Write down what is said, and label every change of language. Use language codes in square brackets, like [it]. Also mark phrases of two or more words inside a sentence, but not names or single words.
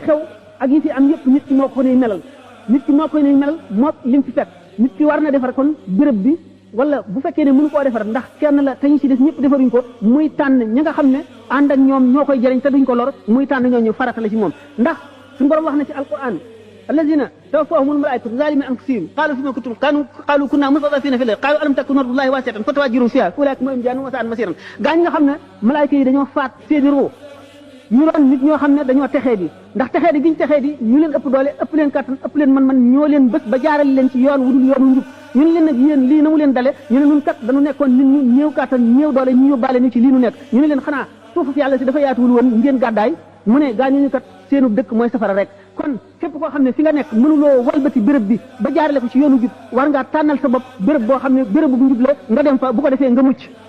[wo] xew ak yi fi am yëpp nit ki moo ko ne melal nit ki moo koy ne melal moo lim fi fekk nit ki war na defar kon béréb bi wala bu fekkee ne mënu koo defar ndax kenn la te ñu ci des ñëpp defaruñ ko muy tànn ñi nga xam ne ànd ak ñoom ñoo koy jëriñ te duñ ko lor muy tànn ñooñu farata la ci moom ndax suñu borom wax na ci alquran [ar] الذين توفاهم الملائكة ظالمي أنفسهم قالوا فيم كنتم قالوا كنا مستضعفين في الأرض قالوا ألم تكن أرض الله واسعة فتهاجروا فيها أولئك هم جهنم وساءت مصيرا [wo] gaañ nga xam ne malaayika yi dañoo faat seeni ruu ñu doon nit ñoo xam ne dañoo texee di ndax texee di giñ texee di ñu leen ëpp doole ëpp leen kattan ëpp leen man ñoo leen bés ba jaarale leen ci yoon wudul yoonu njub ñu ne leen nag yéen lii na mu leen dale ñu ne ñun kat dañu nekkoon nit ñu néew kattan néew doole ñu yóbbaale ñu ci lii nu nekk ñu ne leen xanaa suufu fi yàlla si dafa yaatuwul woon ngeen gàddaay mu ne gaañu ñu kat seenu dëkk mooy safara rek kon képp koo xam ne fi nga nekk mënuloo walbati béréb bi ba jaarale ko ci yoonu jub war ngaa tànnal sa bopp béréb boo xam ne béréb bu njub la nga dem fa bu ko defee nga mucc